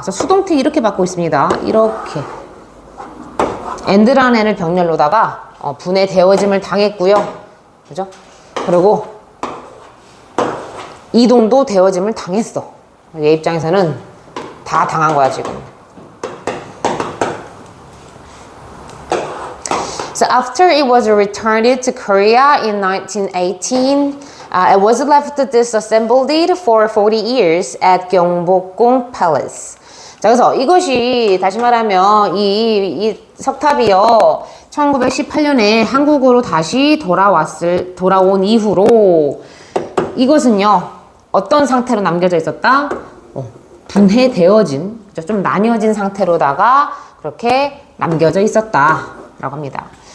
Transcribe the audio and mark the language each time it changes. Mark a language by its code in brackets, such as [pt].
[ko] 그래서 수동태 이렇게 받고 있습니다. 이렇게. 앤드라는 애를 병렬로다가 분해되어짐을 당했고요. 그죠? 그리고 이동도 되어짐을 당했어. 얘 입장에서는 다 당한 거야, 지금. [en] So after it was returned to Korea in 1918, it was left disassembled for 40 years at Gyeongbokgung Palace. [ko] 자, 그래서 이것이 다시 말하면 이 석탑이요, 1918년에 한국으로 다시 돌아온 이후로 이것은요, 어떤 상태로 남겨져 있었다? 분해되어진, 좀 나뉘어진 상태로다가 그렇게 남겨져 있었다라고 합니다.